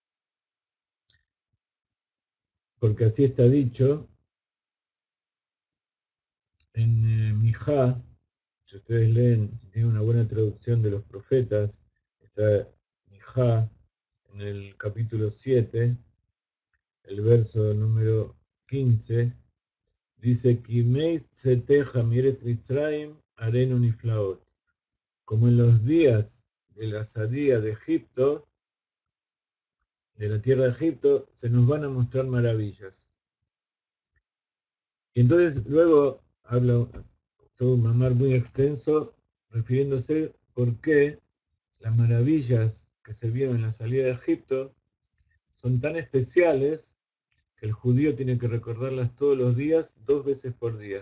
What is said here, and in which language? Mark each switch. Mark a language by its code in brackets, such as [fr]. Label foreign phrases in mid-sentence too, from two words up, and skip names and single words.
[es] Porque así está dicho en Mijá, si ustedes leen, si tienen una buena traducción de los profetas, está Mijá en el capítulo 7, el verso número 15, dice, [he] כימי צאתך מארץ מצרים אראנו נפלאות. [es] Como en los días de la salida de Egipto, de la tierra de Egipto, se nos van a mostrar maravillas. Y entonces luego habla todo un mamar muy extenso, refiriéndose por qué las maravillas que se vieron en la salida de Egipto son tan especiales que el judío tiene que recordarlas todos los días, 2 veces por día.